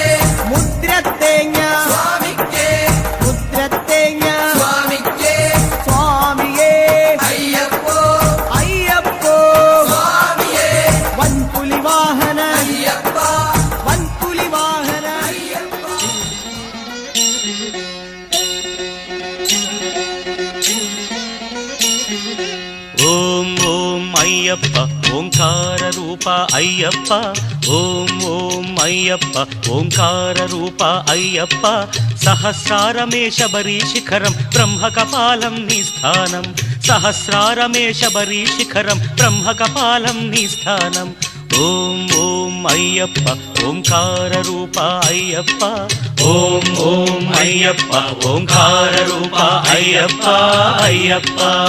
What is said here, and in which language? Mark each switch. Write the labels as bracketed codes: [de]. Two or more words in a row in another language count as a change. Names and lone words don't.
[ml] മുദ്രത്തേങ്ങ സ്വാമിക്ക് മുദ്രത്തേങ്ങ സ്വാമിക്ക് സ്വാമിയെ അയ്യപ്പോ അയ്യപ്പോ സ്വാമിയേ വൻപുലി വാഹന അയ്യപ്പ വൻപുലി വാഹന [te] ఓం ఓం అయ్యప్ప ఓంకార రూప అయ్యప్ప ఓం ఓం అయ్యప్ప ఓంకార రూప అయ్యప్ప సహస్రారమే శబరి శిఖరం బ్రహ్మకపాలం నీ స్థానం సహస్రారమే శబరి శిఖరం బ్రహ్మకపాలం నీ స్థానం ఓం ఓం అయ్యప్ప ఓంకార రూప అయ్యప్ప ఓం ఓం అయ్యప్ప ఓంకార రూప అయ్యప్ప అయ్యప్ప